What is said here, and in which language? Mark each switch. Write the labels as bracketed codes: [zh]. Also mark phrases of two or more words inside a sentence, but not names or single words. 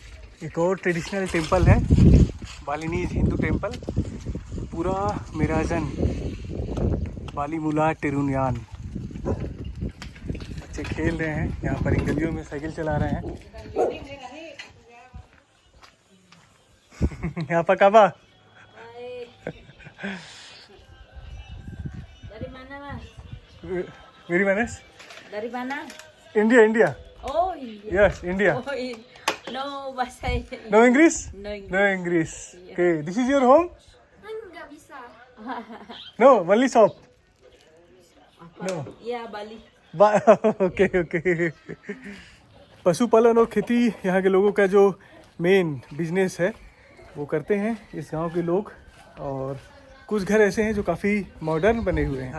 [hi] एक और [en] traditional temple [hi] है, [en] Balinese Hindu temple, [hi] पूरा मेराजन बालीमुला टेरुनियान। बच्चे खेल रहे हैं यहाँ पर, इन गलियों में साइकिल चला रहे हैं। यहाँ पर काबा। [id] Dari mana, Mas? वेरी मैनस। Dari mana? [hi] इंडिया। [en] Oh, India. yes India. Oh, no bahasa. no English? No English. No English. OK, this is your home? [id] Enggak bisa. [en] No, only shop? No. [id] Ya, Bali. [en] ओके। [hi] पशुपालन और खेती यहाँ के लोगों का जो [en] main business [hi] है वो करते हैं इस गांव के लोग। और कुछ घर ऐसे हैं जो काफ़ी मॉडर्न बने हुए हैं।